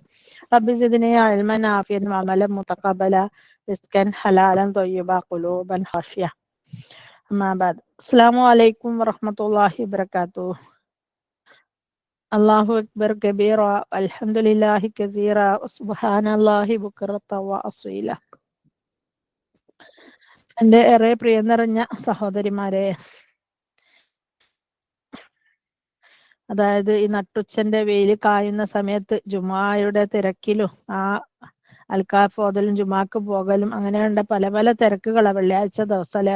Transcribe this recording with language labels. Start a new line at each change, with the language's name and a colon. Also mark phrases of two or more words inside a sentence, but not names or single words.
Arabic: رب زدني علما نافعا وعملا متقبلا رزقا حلالا طيبا قلوبا خاشعة. أما بعد. السلام عليكم ورحمة الله وبركاته. الله أكبر كبيرا الحمد لله كثيرا سبحان الله بكرة وأصيلا.
Malayalam: എൻ്റെ ഏറെ പ്രിയം നിറഞ്ഞ സഹോദരിമാരെ, അതായത് ഈ നട്ടുച്ചന്റെ വെയിൽ കായുന്ന സമയത്ത് ജുമായുടെ തിരക്കിലും ആ അൽക്കാഫ് ഓതലും ജുമാക്ക് പോകലും അങ്ങനെയുള്ള പല പല തിരക്കുകളാണ് വെള്ളിയാഴ്ച ദിവസം അല്ലെ.